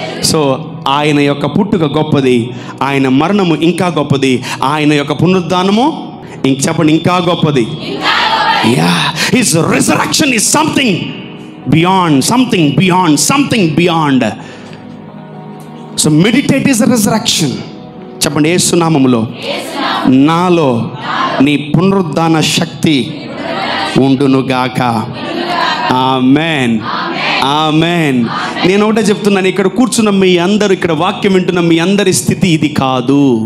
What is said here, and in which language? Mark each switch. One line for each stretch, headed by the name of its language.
Telugu: So ఆయన యొక్క పుట్టుక గొప్పది, ఆయన మరణము ఇంకా గొప్పది, ఆయన యొక్క పునరుద్ధానము చెప్పండి ఇంకా గొప్పది.
English: Yeah, his resurrection is something beyond, something beyond. So meditate is a resurrection.
Telugu: చెప్పండి, యేసు నామములో నాలో నీ పునరుద్ధాన శక్తి ఉండును గాక. ఆమేన్. ఆమేన్. నేను ఒకటే చెప్తున్నాను, ఇక్కడ కూర్చున్న మీ అందరూ, ఇక్కడ వాక్యం వింటున్న మీ అందరి స్థితి ఇది కాదు.